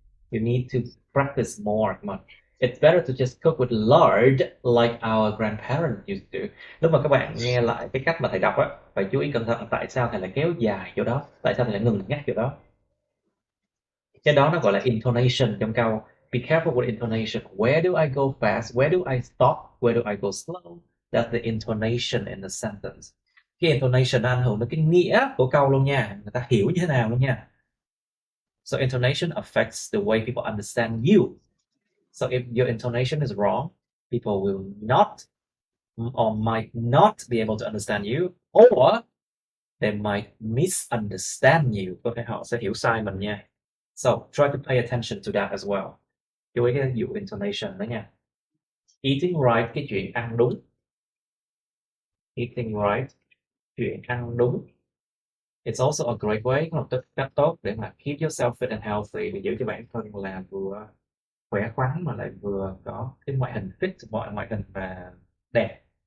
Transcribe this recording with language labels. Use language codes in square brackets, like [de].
[en] You need to practice more. It's better to just cook with lard like our grandparents used to do. [vi] Lúc mà các bạn nghe lại cái cách mà thầy đọc á, phải chú ý cẩn thận tại sao thầy lại kéo dài chỗ đó, tại sao thầy lại ngừng nhắc chỗ đó. Cái đó nó gọi là intonation trong câu. [en] Be careful with intonation. Where do I go fast? Where do I stop? Where do I go slow? That's the intonation in the sentence. [vi] Cái intonation nó ảnh hưởng đến cái nghĩa của câu luôn nha. Người ta hiểu như thế nào luôn nha. [en] So intonation affects the way people understand you. So if your intonation is wrong, people will not or might not be able to understand you, or they might misunderstand you. [vi] Có thể họ sẽ hiểu sai mình nha. [en] So try to pay attention to that as well. [vi] Chú ý cái dụ intonation đó nha. [en] Eating right, [vi] cái chuyện ăn đúng. [en] Eating right, [vi] chuyện ăn đúng. [en] It's also a great way, [vi] một cách tốt để mà [en] keep yourself fit and healthy, [vi] để giữ cho bản thân là vừa khỏe khoắn mà lại vừa có cái ngoại hình fit, ngoại hình và đẹp.